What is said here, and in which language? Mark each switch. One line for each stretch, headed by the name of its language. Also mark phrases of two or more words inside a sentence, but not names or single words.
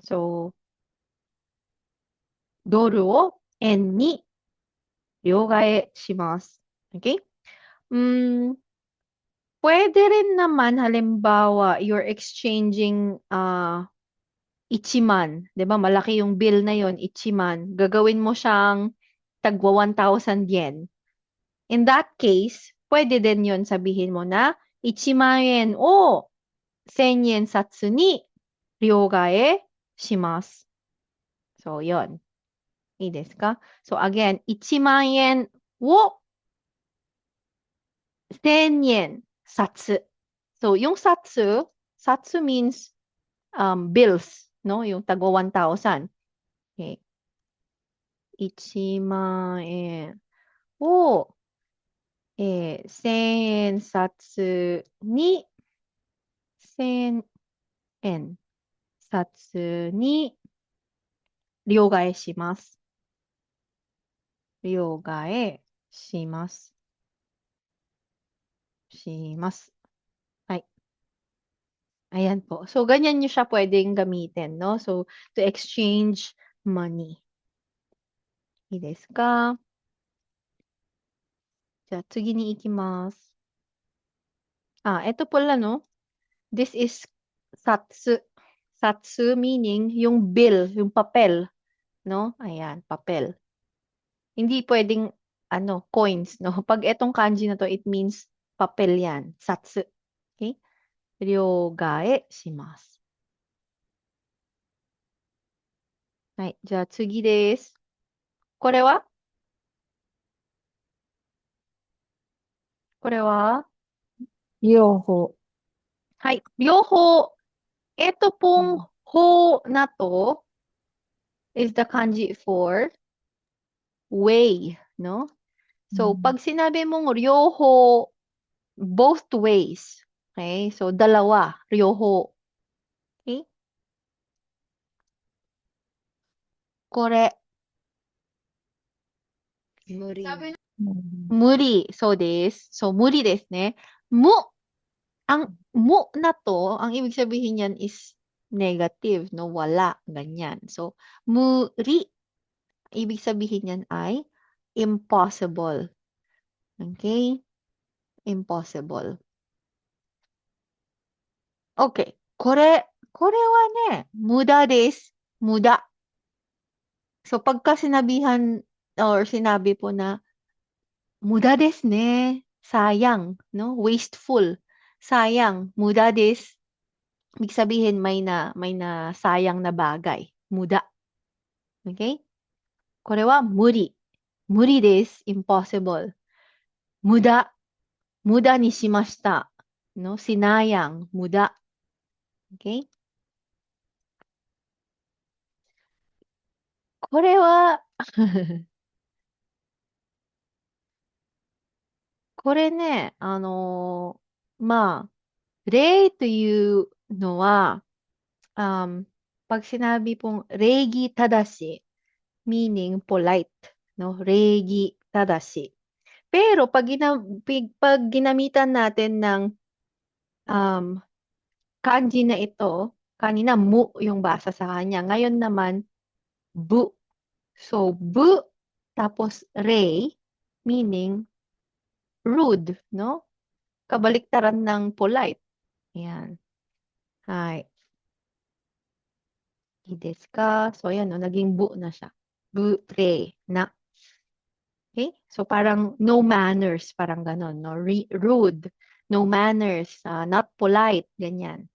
Japanese: So, ドルを円に両替します.
Filipino: Okay? Pwede rin naman, halimbawa,
English: you're exchanging ichiman.
Filipino: 'Di ba? Malaki yung bill na yon, ichiman. Gagawin mo siyang tagwa 1,000 yen.
English: In that case,
Filipino: pwede din yon, sabihin mo na,
Japanese: 1,000円を1,000円札に両替します.
Filipino: So, yon.
Japanese: いいですか?
English: So, again,
Japanese: 1,000円を1,000円札.
Filipino: So, yung satsu
English: means bills,
Filipino: no? Yung tagwa 1,000.
English: Okay.
Japanese: 1万円を、1000円札に、1000円札に両替します。両替します。します。
Filipino: はい。Ayan po. So, ganyan nyo siya pwedeng gamitin, no?
English: So, to exchange money.
Japanese: いいですか？じゃあ、次に行きます。
Filipino: ito pala, no?
English: This is satsu.
Filipino: Satsu meaning yung bill, yung papel, no? Ayan, papel. Hindi pwedeng, coins, no? Pag etong kanji na to,
English: it means
Filipino: papel yan.
Japanese: Satsu. Okay? 両替します. はい。じゃあ次です。これは両方。
Filipino: はい。両方。Ito pong ho na to
English: is the kanji for way,
Filipino: no? So, pag sinabi mong ryoho,
English: both ways. Okay? So, dalawa. Ryoho. Okay? Kore.
Japanese: Muri.
English: Muri. So, this. So,
Japanese: 無理ですね. Mu.
Filipino: Ang mu na to, ang ibig sabihin yan
English: is negative,
Filipino: no? Wala. Ganyan. So, muri. Ibig sabihin yan ay impossible.
English: Okay? Impossible.
Japanese: Okay. これはね、無駄です。無駄.
Filipino: So, pagka sinabihan or sinabi po na,
Japanese: 無駄ですね.
Filipino: Sayang, no? Wasteful. Sayang.
Japanese: 無駄です.
Filipino: Ibig sabihin, may na sayang na bagay.
Japanese: 無駄. Okay? これは無理. 無理です.
English: Impossible.
Japanese: 無駄. 無駄にしました. No? Sinayang. 無駄. Okay? これはこれね、まあ、礼というのは、
Filipino: pag sinabi pong
Japanese: 礼儀正しい,
English: meaning polite,
Japanese: no? 礼儀正しい.
Filipino: Pero pag ginamitan natin ng kanji na ito, kanina mu yung basa sa kanya. Ngayon naman, bu. So, bu, tapos rei,
English: meaning rude,
Filipino: no? Kabaliktaran ng polite. Ayan.
Japanese: Hi. いいですか?
Filipino: So, ayan, no, naging bu na siya.
Japanese: Bu, re, na. Okay?
Filipino: So, parang
English: no manners,
Filipino: parang ganon, no?
English: Rude, no manners, not polite,
Filipino: ganyan.